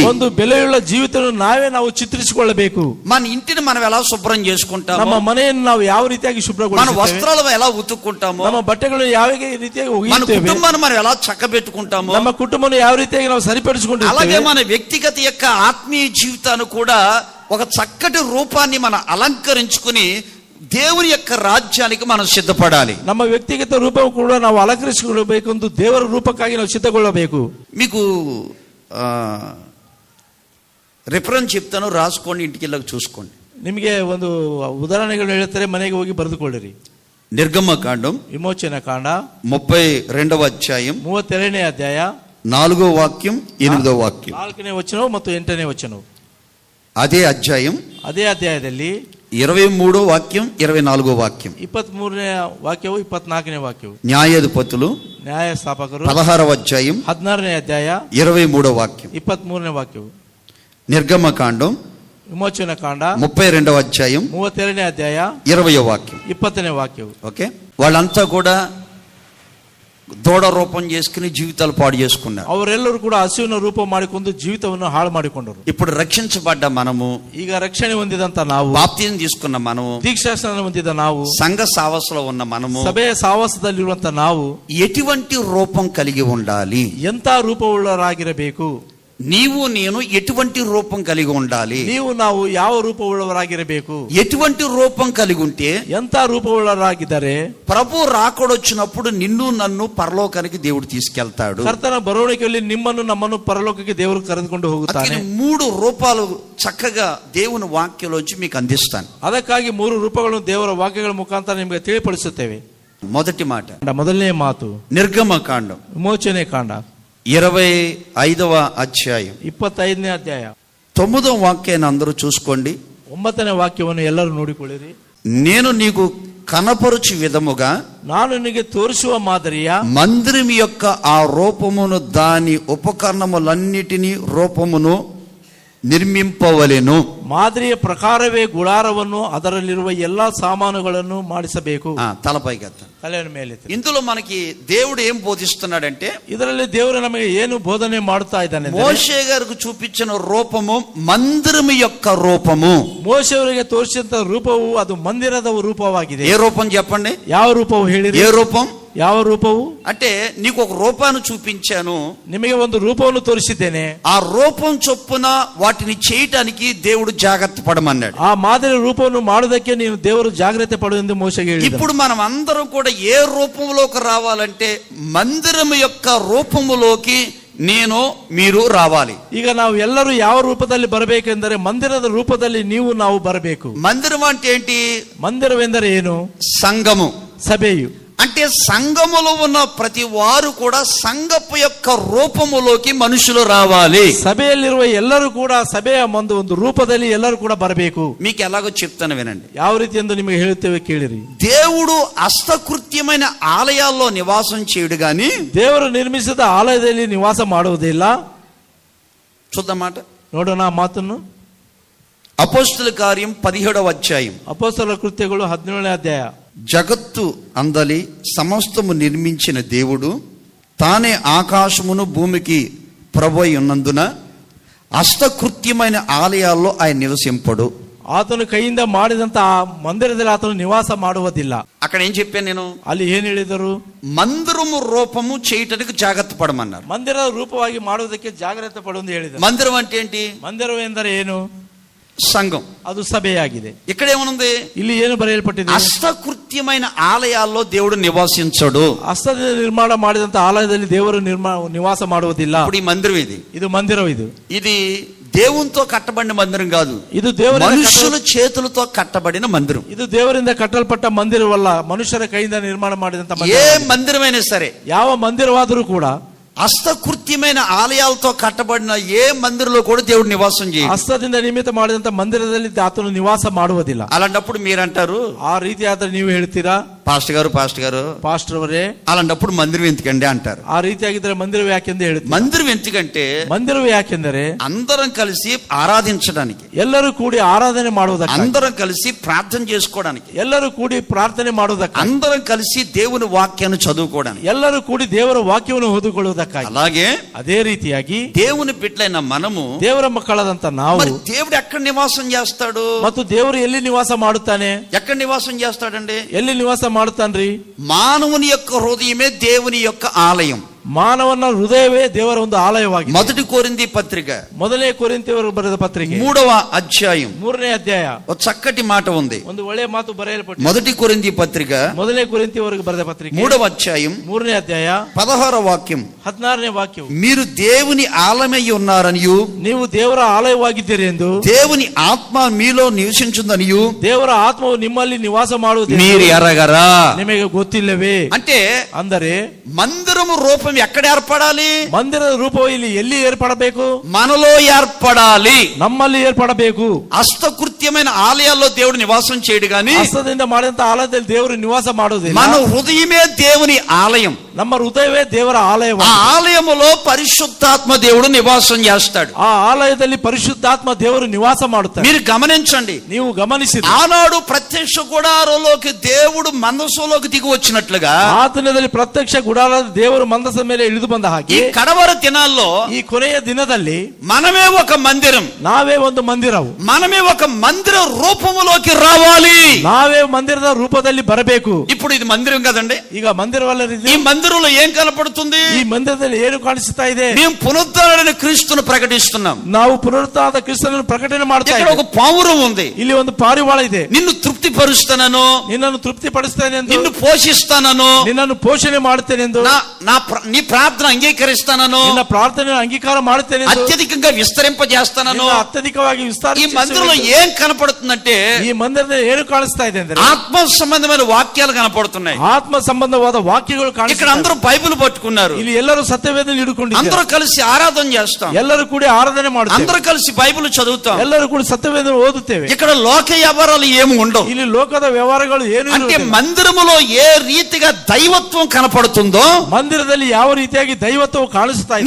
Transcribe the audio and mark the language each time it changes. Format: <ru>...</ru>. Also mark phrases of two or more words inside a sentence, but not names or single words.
<kn>ಒಂದು ಬೆಲೆಯುಳ್ಳ ಜೀವಿತವನ್ನು ನಾವು ಚಿತ್ರಿಸಿಕೊಳ್ಳಬೇಕು.</kn> <te>మన ఇంటిని మనం ఎలా శుభ్రం చేసుకుంటాము,</te> <kn>ನಮ್ಮ ಮನೆಯನ್ನು ನಾವು ಯಾವ ರೀತಿಯಾಗಿ</kn> <te>మన</te> <kn>ಶುಭ್ರಗೊಳಿಸುತ್ತೇವೆ,</kn> <te>వస్త్రాలు ఎలా ఉతుక్కుంటాము,</te> <kn>ನಮ್ಮ ಬಟ್ಟೆಗಳನ್ನು ಯಾವ ರೀತಿಯಾಗಿ</kn> <te>మన</te> <kn>ಒಗೆಯುತ್ತೇವೆ,</kn> <te>కుటుంబాన్ని మనం ఎలా చక్కబెట్టుకుంటాము,</te> <kn>ನಮ್ಮ ಕುಟುಂಬವನ್ನು ಯಾವ ರೀತಿಯಾಗಿ ನಾವು ಸರಿಪಡಿಸಿಕೊಂಡಿದ್ದೇವೆ,</kn> <te>అలాగే మన వ్యక్తిగత యొక్క ఆత్మీయ జీవితాన్ని కూడా ఒక చక్కటి రూపాన్ని మనం అలంకరించుకుని దేవుని యొక్క రాజ్యానికి మనం సిద్ధపడాలి.</te> <kn>ನಮ್ಮ ವ್ಯಕ್ತಿಗತ ರೂಪ ಕೂಡ ನಾವು ಅಲಂಕರಿಸಿಕೊಳ್ಳಬೇಕು, ಒಂದು ದೇವರ ರೂಪಕ್ಕಾಗಿ ನಾವು ಸಿದ್ಧಗೊಳ್ಳಬೇಕು.</kn> <te>మీకు రిఫరెన్స్ చెప్తాను, రాసుకోండి, ఇంటికి వెళ్ళక చూసుకోండి.</te> <kn>ನಿಮಗೆ ಒಂದು ಉದಾಹರಣೆಗಳು ಹೇಳ್ತಾರೆ, ಮನೆಗೆ ಹೋಗಿ ಬರೆದುಕೊಳ್ಳಿರಿ.</kn> <te>నిర్గమకాండం</te> <kn>ವಿಮೋಚನಾ ಕಾಂಡ</kn> <te>32వ అధ్యాయం</te> <kn>32ನೇ ಅಧ್ಯಾಯ</kn> <te>4వ వాక్యం 8వ వాక్యం.</te> <kn>4ನೇ ವಚನ ಮತ್ತು 8ನೇ ವಚನ.</kn> <te>అదే అధ్యాయం</te> <kn>ಅದೇ ಅಧ್ಯಾಯದಲ್ಲಿ</kn> <te>23వ వాక్యం 24వ వాక్యం.</te> <kn>23ನೇ ವಾಕ್ಯವು 24ನೇ ವಾಕ್ಯವು.</kn> <te>న్యాయాధిపతులు</te> <kn>ನ್ಯಾಯಸ್ಥಾಪಕರು</kn> <te>16వ అధ్యాయం</te> <kn>16ನೇ ಅಧ್ಯಾಯ</kn> <te>23వ వాక్యం.</te> <kn>23ನೇ ವಾಕ್ಯವು.</kn> <te>నిర్గమకాండం</te> <kn>ವಿಮೋಚನಾ ಕಾಂಡ</kn> <te>32వ అధ్యాయం</te> <kn>32ನೇ ಅಧ್ಯಾಯ</kn> <te>20వ వాక్యం.</te> <kn>20ನೇ ವಾಕ್ಯವು.</kn> <te>ఓకే, వాళ్ళంతా కూడా దూడ రూపం చేసుకుని జీవితాలు పాడు చేసుకున్నారు.</te> <kn>ಅವರೆಲ್ಲರೂ ಕೂಡ ಹಸುವಿನ ರೂಪ ಮಾಡಿಕೊಂಡು ಜೀವಿತವನ್ನು ಹಾಳು ಮಾಡಿಕೊಂಡರು.</kn> <te>ఇప్పుడు రక్షించబడ్డ మనము,</te> <kn>ಈಗ ರಕ್ಷಣೆ ಹೊಂದಿದಂತ ನಾವು,</kn> <te>బాప్తిజం తీసుకున్న మనము,</te> <kn>ದೀಕ್ಷಾಸ್ನಾನ ಹೊಂದಿದ ನಾವು,</kn> <te>సంఘ సావసలో ఉన్న మనము</te> <kn>ಸಭೆಯ ಸಾವಾಸದಲ್ಲಿರುವಂತ ನಾವು</kn> <te>ఎటువంటి రూపం కలిగి ఉండాలి?</te> <kn>ಎಂತ ರೂಪವುಳ್ಳವರಾಗಿರಬೇಕು?</kn> <te>నీవు నేను ఎటువంటి రూపం కలిగి ఉండాలి?</te> <kn>ನೀವು ನಾವು ಯಾವ ರೂಪವುಳ್ಳವರಾಗಿರಬೇಕು?</kn> <te>ఎటువంటి రూపం కలిగి ఉంటే</te> <kn>ಎಂತ ರೂಪವುಳ್ಳವರಾಗಿದ್ದರೆ</kn> <te>ప్రభు రాకడొచ్చినప్పుడు నిన్ను నన్ను పరలోకానికి దేవుడు తీసుకెళ్తాడు.</te> <kn>ಕರ್ತನ ಬರುವಣಿಗೆಯಲ್ಲಿ ನಿಮ್ಮನ್ನು ನಮ್ಮನ್ನು ಪರಲೋಕಕ್ಕೆ ದೇವರು ಕರೆದುಕೊಂಡು ಹೋಗುತ್ತಾನೆ.</kn> <te>3 రూపాలు చక్కగా దేవుని వాక్యంలోంచి మీకు అందిస్తాను.</te> <kn>ಅದಕ್ಕಾಗಿ 3 ರೂಪಗಳನ್ನು ದೇವರ ವಾಕ್ಯಗಳ ಮುಖಾಂತರ ನಿಮಗೆ ತಿಳಿಪಡಿಸುತ್ತೇವೆ.</kn> <te>మొదటి మాట,</te> <kn>ಮೊದಲನೇ ಮಾತು</kn> <te>నిర్గమకాండం</te> <kn>ವಿಮೋಚನೆ ಕಾಂಡ</kn> <te>25వ అధ్యాయం</te> <kn>25ನೇ ಅಧ್ಯಾಯ</kn> <te>9వ వాక్యాన్ని అందరూ చూసుకోండి.</te> <kn>9ನೇ ವಾಕ್ಯವನ್ನು ಎಲ್ಲರೂ ನೋಡಿಕೊಳ್ಳಿರಿ.</kn> <te>నేను నీకు కనపరుచు విధముగా</te> <kn>ನಾನು ನಿನಗೆ ತೋರಿಸುವ ಮಾದರಿಯ</kn> <te>మందిరం యొక్క ఆ రూపమును దాని ఉపకరణములన్నిటినీ రూపమును ನಿರ್ಮಿಂಪವಲೆನು.</te> <kn>ಮಾದರಿಯ ಪ್ರಕಾರವೇ ಗುಡಾರವನ್ನು ಅದರಲ್ಲಿರುವ ಎಲ್ಲಾ ಸಾಮಾನುಗಳನ್ನು ಮಾಡಿಸಬೇಕು.</kn> <te>తలపైకెత్త</te> <kn>ತಲೆಯ ಮೇಲೆ.</kn> <te>ఇందులో మనకి దేవుడు ఏం బోధిస్తున్నాడంటే,</te> <kn>ಇದರಲ್ಲಿ ದೇವರು ನಮಗೆ ಏನು ಬೋಧನೆ ಮಾಡುತ್ತಾ ಇದ್ದಾನೆ?</kn> <te>మోషే గారికి చూపించిన రూపము మందిరము యొక్క రూపము.</te> <kn>ಮೋಶೆ ಅವರಿಗೆ ತೋರಿಸಿದಂತ ರೂಪವು ಅದು ಮಂದಿರದ ರೂಪವಾಗಿದೆ.</kn> <te>ఏ రూపం చెప్పండి?</te> <kn>ಯಾವ ರೂಪವು ಹೇಳಿರಿ?</kn> <te>ఏ రూపం?</te> <kn>ಯಾವ ರೂಪವು?</kn> <te>అంటే నీకు ఒక రూపాన్ని చూపించాను,</te> <kn>ನಿಮಗೆ ಒಂದು ರೂಪವನ್ನು ತೋರಿಸಿದ್ದೇನೆ,</kn> <te>ఆ రూపం చొప్పున వాటిని చేయటానికి దేవుడు జాగ్రత్త పడమన్నాడు.</te> <kn>ಆ ಮಾದರಿ ರೂಪವನ್ನು ಮಾಡುವುದಕ್ಕೆ ನೀನು ದೇವರು ಜಾಗ್ರತೆ ಪಡು ಎಂದು ಮೋಶೆಗೆ ಹೇಳಿದನು.</kn> <te>ఇప్పుడు మనం అందరం కూడా ఏ రూపంలోకి రావాలంటే మందిరం యొక్క రూపములోకి మీరు రావాలి.</te> <kn>ಈಗ ನಾವು ಎಲ್ಲರೂ ಯಾವ ರೂಪದಲ್ಲಿ ಬರಬೇಕೆಂದರೆ ಮಂದಿರದ ರೂಪದಲ್ಲಿ ನಾವು ಬರಬೇಕು.</kn> <te>మందిరం అంటే ఏంటి?</te> <kn>ಮಂದಿರವೆಂದರೆ ಏನು?</kn> <te>సంఘము,</te> <kn>సభೆయు.</kn> <te>అంటే సంఘములో ఉన్న ప్రతి వారు కూడా సంఘపు యొక్క రూపములోకి మనుషులు రావాలి.</te> <kn>ಸಭೆಯಲ್ಲಿರುವ ಎಲ್ಲರೂ ಕೂಡ ಸಭೆಯ ಒಂದು ರೂಪದಲ್ಲಿ ಎಲ್ಲರೂ ಕೂಡ ಬರಬೇಕು.</kn> <te>మీకు ఎలాగో చెప్తాను వినండి.</te> <kn>ಯಾವ ರೀತಿ ಎಂದು ನಿಮಗೆ ಹೇಳುತ್ತೇವೆ ಕೇಳಿರಿ.</kn> <te>దేవుడు హస్తకృత్యమైన ఆలయాల్లో నివాసం చేయుడు గాని</te> <kn>ದೇವರು ನಿರ್ಮಿಸಿದ ಆಲಯದಲ್ಲಿ ನಿವಾಸ ಮಾಡುವುದಿಲ್ಲ.</kn> <te>చూద్దామాట,</te> <kn>ನೋಡೋಣ ಆ ಮಾತನ್ನು.</kn> <te>అపోస్తలుల కార్యం 17వ అధ్యాయం.</te> <kn>ಅಪೊಸ್ತಲರ ಕೃತ್ಯಗಳು 17ನೇ ಅಧ್ಯಾಯ.</kn> <te>జగత్తు అందలి సమస్తము నిర్మించిన దేవుడు తానే ఆకాశమును భూమికి ప్రభువై ఉన్నందున హస్తకృత్యమైన ఆలయాల్లో ఆయన నివసింపడు.</te> <kn>ಆತನು ಕೈಯಿಂದ ಮಾಡಿದಂತ ಆ ಮಂದಿರದಲ್ಲಿ ಆತನು ನಿವಾಸ ಮಾಡುವುದಿಲ್ಲ.</kn> <te>అక్కడ ఏం చెప్పాను నేను?</te> <kn>ಅಲ್ಲಿ ಏನ್ ಹೇಳಿದರು?</kn> <te>మందిరము రూపము చేయటానికి జాగ్రత్త పడమన్నారు.</te> <kn>ಮಂದಿರದ ರೂಪವಾಗಿ ಮಾಡುವುದಕ್ಕೆ ಜಾಗ್ರತೆ ಪಡು ಎಂದು ಹೇಳಿದರು.</kn> <te>మందిరం అంటే ఏంటి?</te> <kn>ಮಂದಿರವೆಂದರೆ ಏನು?</kn> <te>సంఘం.</te> <kn>ಅದು ಸಭೆಯಾಗಿದೆ.</kn> <te>ఇక్కడ ఏమనుంది?</te> <kn>ಇಲ್ಲಿ ಏನು ಬರೆಯಲ್ಪಟ್ಟಿದೆ?</kn> <te>హస్తకృత్యమైన ఆలయాల్లో దేవుడు నివాసించడు.</te> <kn>ಹಸ್ತದಿಂದ ನಿರ್ಮಾಣ ಮಾಡಿದಂತ ಆಲಯದಲ್ಲಿ ದೇವರು ನಿವಾಸ ಮಾಡುವುದಿಲ್ಲ.</kn> <te>ఇప్పుడు ఈ మందిరం</te> <kn>ಇದು ಮಂದಿರ.</kn> <te>ఇది దేవునితో కట్టబడిన మందిరం కాదు.</te> <kn>ಇದು ದೇವರ</kn> <te>మనుషుల చేతులతో కట్టబడిన మందిరం.</te> <kn>ಇದು ದೇವರಿಂದ ಕಟ್ಟಲ್ಪಟ್ಟ ಮಂದಿರವಲ್ಲ, ಮನುಷ್ಯರ ಕೈಯಿಂದ ನಿರ್ಮಾಣ ಮಾಡಿದಂತ</kn> <te>ఏ మందిరమైనా సరే,</te> <kn>ಯಾವ ಮಂದಿರವಾದರೂ ಕೂಡ</kn> <te>హస్తకృత్యమైన ఆలయాలతో కట్టబడిన ఏ మందిరంలో కూడా దేవుడు నివాసం చేయడు.</te> <kn>ಹಸ್ತದಿಂದ ನಿರ್ಮಿತ ಮಾಡಿದಂತ ಮಂದಿರದಲ್ಲಿ ಆತನು ನಿವಾಸ ಮಾಡುವುದಿಲ್ಲ.</kn> <te>అలాంటప్పుడు మీరంటారు,</te> <kn>ಆ ರೀತಿ ಆದ್ರೆ ನೀವು ಹೇಳ್ತೀರಾ,</kn> <te>పాస్టర్ గారు</te> <kn>ಪಾಸ್ಟರ್ ಅವರೇ,</kn> <te>అలాంటప్పుడు మందిరం ఎందుకండి అంటారు.</te> <kn>ಆ ರೀತಿಯಾಗಿದ್ರೆ ಮಂದಿರವು ಯಾಕೆಂದು ಹೇಳ್ತೀವಿ.</kn> <te>మందిరం ఎందుకంటే</te> <kn>ಮಂದಿರವು ಯಾಕೆಂದರೆ</kn> <te>అందరం కలిసి ఆరాధించడానికి,</te> <kn>ಎಲ್ಲರೂ ಕೂಡಿ ಆರಾಧನೆ ಮಾಡುವುದಕ್ಕೆ,</kn> <te>అందరం కలిసి ప్రార్థన చేసుకోవడానికి,</te> <kn>ಎಲ್ಲರೂ ಕೂಡಿ ಪ್ರಾರ್ಥನೆ ಮಾಡುವುದಕ್ಕೆ,</kn> <te>అందరం కలిసి దేవుని వాక్యాన్ని చదువుకోవడానికి,</te> <kn>ಎಲ್ಲರೂ ಕೂಡಿ ದೇವರ ವಾಕ್ಯವನ್ನು ಓದಿಕೊಳ್ಳುವುದಕ್ಕಾಗಿ.</kn> <te>అలాగే</te> <kn>ಅದೇ ರೀತಿಯಾಗಿ</kn> <te>దేవుని బిడ్డలైన మనము,</te> <kn>ದೇವರ ಮಕ್ಕಳಾದಂತ ನಾವು,</kn> <te>దేవుడు ఎక్కడ నివాసం చేస్తాడు?</te> <kn>ಮತ್ತು ದೇವರು ಎಲ್ಲಿ ನಿವಾಸ ಮಾಡುತ್ತಾನೆ?</kn> <te>ఎక్కడ నివాసం చేస్తాడండి?</te> <kn>ಎಲ್ಲಿ ನಿವಾಸ ಮಾಡುತ್ತಾನ್ರಿ?</kn> <te>మానవుని యొక్క హృదయమే దేవుని యొక్క ఆలయం.</te> <kn>ಮಾನವನ ಹೃದಯವೇ ದೇವರ ಒಂದು ಆಲಯವಾಗಿದೆ.</kn> <te>మొదటి కొరింథీ పత్రిక,</te> <kn>ಮೊದಲನೇ ಕೊರಿಂಥಿಯವರು ಬರೆದ ಪತ್ರಿಕೆ</kn> <te>3వ అధ్యాయం</te> <kn>3ನೇ ಅಧ್ಯಾಯ.</kn> <te>ఒక చక్కటి మాట ఉంది.</te> <kn>ಒಂದು ಒಳ್ಳೆಯ ಮಾತು ಬರೆಯಲ್ಪಟ್ಟಿದೆ.</kn> <te>మొదటి కొరింథీ పత్రిక</te> <kn>ಮೊದಲನೇ ಕೊರಿಂಥಿಯವರಿಗೆ ಬರೆದ ಪತ್ರಿಕೆ</kn> <te>3వ అధ్యాయం</te> <kn>3ನೇ ಅಧ್ಯಾಯ</kn> <te>16వ వాక్యం.</te> <kn>16ನೇ ವಾಕ್ಯವು,</kn> <te>మీరు దేవుని ఆలయమై ఉన్నారనియు,</te> <kn>ನೀವು ದೇವರ ಆಲಯವಾಗಿದ್ದೀರಿ ಎಂದು,</kn> <te>దేవుని ఆత్మ మీలో నివసించుందనియు</te> <kn>ದೇವರ ಆತ್ಮವು ನಿಮ್ಮಲ್ಲಿ ನಿವಾಸ ಮಾಡುವುದು</kn> <te>మీరు ఎరగరా?</te> <kn>ನಿಮಗೆ ಗೊತ್ತಿಲ್ಲವೇ?</kn> <te>అంటే</te> <kn>ಅಂದರೆ</kn> <te>మందిరము రూపం ఎక్కడ ఏర్పడాలి?</te> <kn>ಮಂದಿರದ ರೂಪವು ಇಲ್ಲಿ ಎಲ್ಲಿ ಏರ್ಪಡಬೇಕು?</kn> <te>మనలో ఏర్పడాలి,</te> <kn>ನಮ್ಮಲ್ಲಿ ಏರ್ಪಡಬೇಕು.</kn> <te>హస్తకృత్యమైన ఆలయాల్లో దేవుడు నివాసం చేయడు గాని</te> <kn>ಹಸ್ತದಿಂದ ಮಾಡಿದಂತ ಆಲಯದಲ್ಲಿ ದೇವರು ನಿವಾಸ ಮಾಡುವುದಿಲ್ಲ.</kn> <te>మన హృదయమే దేవుని ఆలయం.</te> <kn>ನಮ್ಮ ಹೃದಯವೇ ದೇವರ ಆಲಯ.</kn> <te>ఆ ఆలయములో పరిశుద్ధాత్మ దేవుడు నివాసం చేస్తాడు.</te> <kn>ಆ ಆಲಯದಲ್ಲಿ ಪರಿಶುದ್ಧಾತ್ಮ ದೇವರು ನಿವಾಸ ಮಾಡುತ್ತಾರೆ.</kn> <te>మీరు గమనించండి,</te> <kn>ನೀವು ಗಮನಿಸಿ,</kn> <te>ఆనాడు ప్రత్యక్ష గుడారంలోకి దేవుడు మందసంలోకి దిగి వచ్చినట్లుగా</te> <kn>ಆ ದಿನದಲ್ಲಿ ಪ್ರತ್ಯಕ್ಷ ಗುಡಾರದ ದೇವರು ಮಂದಸದ ಮೇಲೆ ಇಳಿದು ಬಂದ ಹಾಗೆ</kn> <te>ఈ కడవర దినాల్లో</te> <kn>ಈ ಕೊನೆಯ ದಿನದಲ್ಲಿ</kn> <te>మనమే ఒక మందిరం,</te> <kn>ನಾವೇ ಒಂದು ಮಂದಿರವು,</kn> <te>మనమే ఒక మందిర రూపములోకి రావాలి.</te> <kn>ನಾವೇ ಮಂದಿರದ ರೂಪದಲ್ಲಿ ಬರಬೇಕು.</kn> <te>ఇప్పుడు ఇది మందిరం కదండి.</te> <kn>ಈಗ ಮಂದಿರವಲ್ಲ,</kn> <te>ఈ మందిరంలో ఏం కనపడుతుంది?</te> <kn>ಈ ಮಂದಿರದಲ್ಲಿ ಏನು ಕಾಣಿಸ್ತಾ ಇದೆ?</kn> <te>మేము పునరుద్ధరణ క్రీస్తును ప్రకటిస్తున్నాం.</te> <kn>ನಾವು ಪುನರುತ್ಥಾನದ ಕ್ರಿಸ್ತನನ್ನು ಪ್ರಕಟಣೆ ಮಾಡ್ತಾ</kn> <te>ఇక్కడ</te> <kn>ಇದ್ದೇವೆ.</kn> <te>ఒక పావురం ఉంది.</te> <kn>ಇಲ್ಲಿ ಒಂದು ಪಾರಿವಾಳ ಇದೆ.</kn> <te>నిన్ను తృప్తిపరుస్తానను,</te> <kn>ನಿನ್ನನ್ನು ತೃಪ್ತಿ ಪಡಿಸ್ತೇನೆ ಎಂದು,</kn> <te>నిన్ను పోషిస్తానను,</te> <kn>ನಿನ್ನನ್ನು ಪೋಷಣೆ ಮಾಡುತ್ತೇನೆ ಎಂದು,</kn> <te>నీ ప్రార్థన అంగీకరిస్తానను,</te> <kn>ನಿನ್ನ ಪ್ರಾರ್ಥನೆ ಅಂಗೀಕಾರ ಮಾಡುತ್ತೇನೆ ಎಂದು,</kn> <te>అత్యధికంగా విస్తరింపజేస్తానను.</te> <kn>అత్యధికವಾಗಿ</kn> <te>ఈ మందిరంలో ఏం కనపడుతుందంటే</te> <kn>ಈ ಮಂದಿರದಲ್ಲಿ ಏನು ಕಾಣಿಸ್ತಾ ಇದೆ ಅಂದ್ರೆ</kn> <te>ఆత్మ సంబంధమైన వాక్యాలు కనపడుతున్నాయి.</te> <kn>ಆತ್ಮ ಸಂಬಂಧವಾದ ವಾಕ್ಯಗಳು</kn> <te>ఇక్కడ</te> <kn>ಕಾಣಿಸ್ತಾ</kn> <te>అందరూ బైబిల్ పట్టుకున్నారు.</te> <kn>ಇಲ್ಲಿ ಎಲ್ಲರೂ ಸತ್ಯವೇದ ಹಿಡ್ಕೊಂಡಿದ್ದಾರೆ.</kn> <te>అందరూ కలిసి ఆరాధన చేస్తాం,</te> <kn>ಎಲ್ಲರೂ ಕೂಡಿ ಆರಾಧನೆ ಮಾಡುತ್ತೇವೆ,</kn> <te>అందరూ కలిసి బైబిల్ చదువుతాం,</te> <kn>ಎಲ್ಲರೂ ಕೂಡಿ ಸತ್ಯವೇದ ಓದುತ್ತೇವೆ.</kn> <te>ఇక్కడ లోక వ్యవహారాలు ఏమి ఉండవు.</te> <kn>ಇಲ್ಲಿ ಲೋಕದ ವ್ಯವಹಾರಗಳು ಏನು</kn> <te>అంటే</te> <kn>ಇರುವುದಿಲ್ಲ.</kn> <te>మందిరములో ఏ రీతిగా దైవత్వం కనపడుతుందో</te> <kn>ಮಂದಿರದಲ್ಲಿ ಯಾವ ರೀತಿಯಾಗಿ ದೈವತ್ವವು ಕಾಣಿಸ್ತಾ ಇದೆ.</kn>